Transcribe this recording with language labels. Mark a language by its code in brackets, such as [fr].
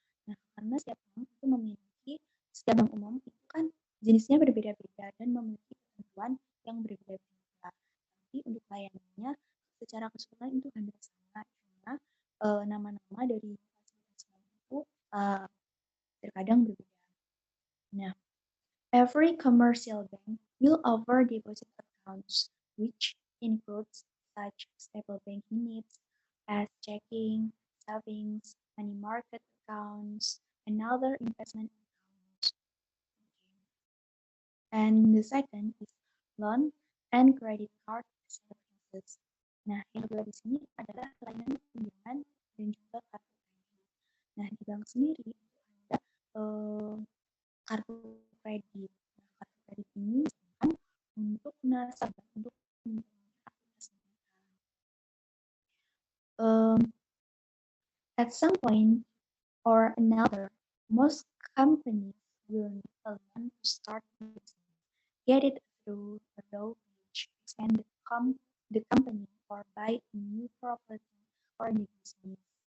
[id] Nah, karena setiap bank umum itu kan jenisnya berbeda-beda dan memiliki ketentuan yang berbeda-beda. Tapi untuk layanannya secara keseluruhan itu hampir sama, cuma nama-nama dari fasilitas bank itu terkadang berbeda. [en] Nah, every commercial bank will offer deposit accounts, which includes such stable banking needs as checking, savings, money market accounts, and other investment accounts. And the second is loan and credit card services. [id] Nah, yang kedua di sini adalah layanan pinjaman dan juga kartu kredit. Nah, di bank sendiri ada kartu kredit. Nah, kartu kredit ini untuk nasabah untuk aktivitas [en] at some point or another, most companies will need a loan to start business, get it through a low wage, expand the company, or buy a new property or new business.